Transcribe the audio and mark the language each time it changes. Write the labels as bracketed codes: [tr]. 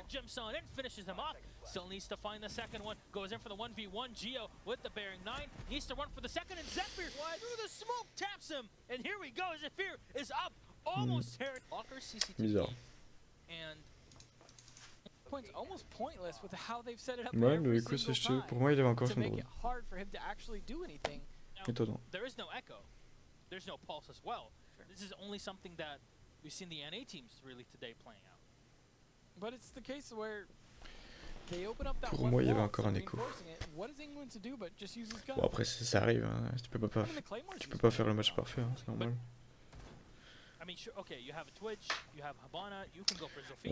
[en] Jumps on and finishes him off. Still needs to find the second one. Goes in for the 1v1. Geo with the bearing 9. Needs to run for the second, and Zephyr through the smoke taps him. And here we go. Zephyr is up. Almost tearing. Walker CCTV. And points almost pointless with how they've set it up. [fr] Ouais, mais écoute, pour moi, il avait encore son drone. [en] Hard for him to actually do anything. [fr] Étonnant. [en] There is no echo. There's no pulse as well. This is only something that we've seen the NA teams really today playing out. But it's the case where they open up that [fr] Pour moi, il y avait encore un écho. [en] What is England to do but just use his gun? [fr] Bon, après, ça arrive. Hein. Tu peux pas faire le match parfait, hein, c'est normal. [en] I mean, sure, okay, you have a Twitch, you have Habana, you can go for Zofia.